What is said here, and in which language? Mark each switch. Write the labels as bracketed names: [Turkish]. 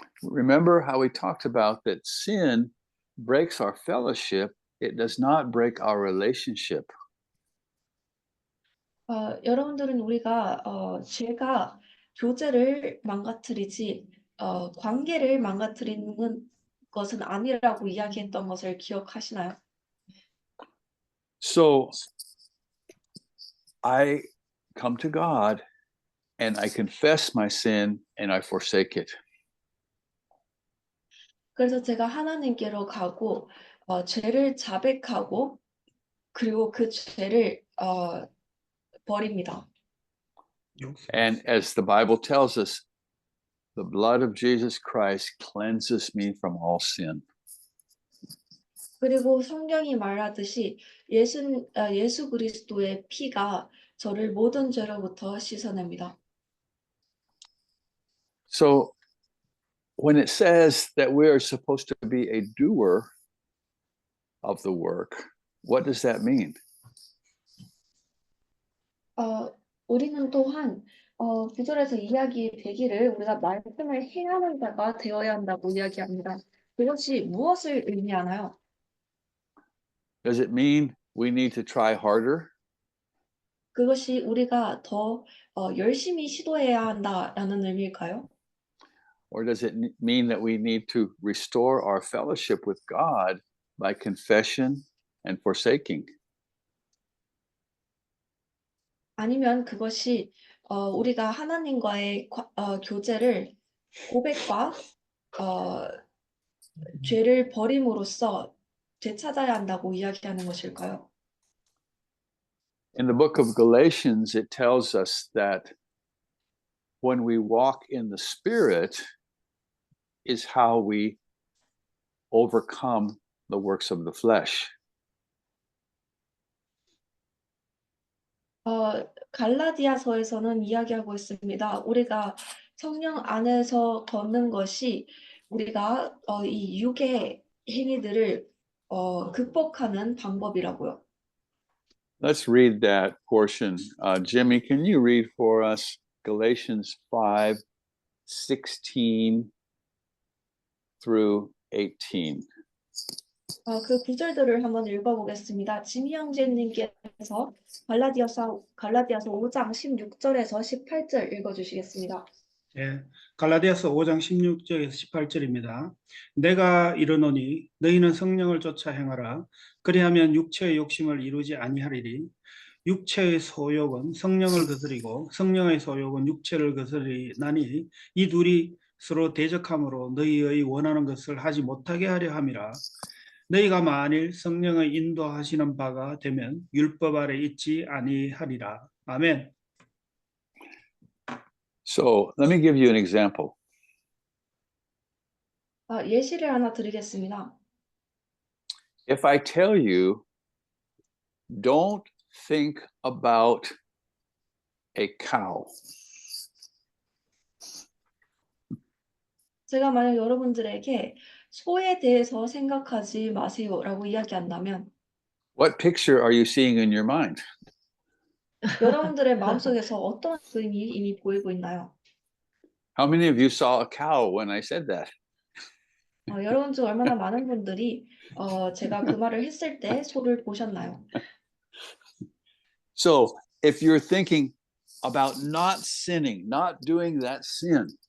[English] Remember how we talked about that sin breaks our fellowship, it does not break our relationship. [Korean] 여러분들은 우리가 죄가 교제를 망가뜨리지 관계를 망가뜨리는 것은 아니라고 이야기했던 것을 기억하시나요? [English] So I come to God and I confess my sin and I forsake it. [Korean] 그래서 제가 하나님께로 가고 죄를 자백하고 그리고 그 죄를 버립니다. [English] And as the Bible tells us, the blood of Jesus Christ cleanses me from all sin. [Korean] 그리고 성경이 말하듯이 예수 그리스도의 피가 저를 모든 죄로부터 씻어냅니다. [English] So when it says that we are supposed to be a doer of the work, what does that mean? [Korean] 우리는 또한 9절에서 이야기되기를 우리가 말씀을 행하는 자가 되어야 한다고 이야기합니다. 그것이 무엇을 의미하나요? [English] Does it mean we need to try harder? [Korean] 그것이 우리가 더 열심히 시도해야 한다라는 의미일까요? [English] Or does it mean that we need to restore our fellowship with God by confession and forsaking? [Korean] 아니면 그것이 우리가 하나님과의 교제를 고백과 죄를 버림으로써 되찾아야 한다고 이야기하는 것일까요? [English] In the book of Galatians, it tells us that when we walk in the Spirit is how we overcome the works of the flesh. [Korean] 갈라디아서에서는 이야기하고 있습니다. 우리가 성령 안에서 걷는 것이 우리가 이 육의 행위들을 극복하는 방법이라고요. [English] Let's read that portion. Jimmy, can you read for us Galatians 5:16 through 18? [Korean] 그 구절들을 한번 읽어보겠습니다. 지미 형제님께서 갈라디아서 5장 16절에서 18절 읽어주시겠습니다. 예, 갈라디아서 5장 16절에서 18절입니다. 내가 이르노니 너희는 성령을 쫓아 행하라. 그리하면 육체의 욕심을 이루지 아니하리니 육체의 소욕은 성령을 거스리고 성령의 소욕은 육체를 거스리나니 이 둘이 서로 대적함으로 너희의 원하는 것을 하지 못하게 하려 함이라. 너희가 만일 성령의 인도하시는 바가 되면 율법 아래 있지 아니하리라. 아멘. [English] So let me give you an example. [Korean] 예시를 하나 드리겠습니다. [English] If I tell you, don't think about a cow, [Korean] 제가 만약 여러분들에게 소에 대해서 생각하지 마세요라고 이야기한다면 [English] what picture are you seeing in your mind? [Korean] 여러분들의 마음속에서 어떤 그림이 이미 보이고 있나요? [English] How many of you saw a cow when I said that? [Korean] 여러분 중 얼마나 많은 분들이 제가 그 말을 했을 때 소를 보셨나요? [English] So if you're thinking about not sinning, not doing that sin,